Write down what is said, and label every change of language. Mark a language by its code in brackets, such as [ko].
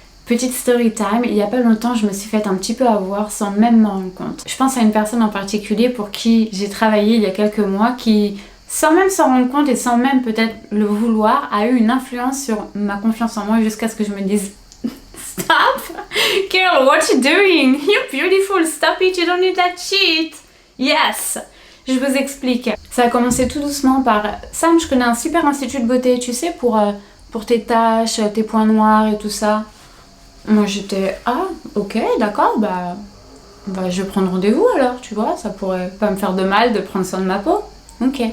[fr] Petite story time, il y a pas longtemps, je me suis fait un petit peu avoir sans même m'en rendre compte. Je pense à une personne en particulier pour qui j'ai travaillé il y a quelques mois, qui, sans même s'en rendre compte et sans même peut-être le vouloir, a eu une influence sur ma confiance en moi jusqu'à ce que je me dise Stop! [en] Girl, what you doing? You're beautiful, stop it, you don't need that shit! [fr] Yes! Je vous explique. Ça a commencé tout doucement par Sam, je connais un super institut de beauté, tu sais, pour tes taches, tes points noirs et tout ça. Moi j'étais, ah, ok, d'accord, bah je vais prendre rendez-vous alors, tu vois, ça pourrait pas me faire de mal de prendre soin de ma peau. Ok.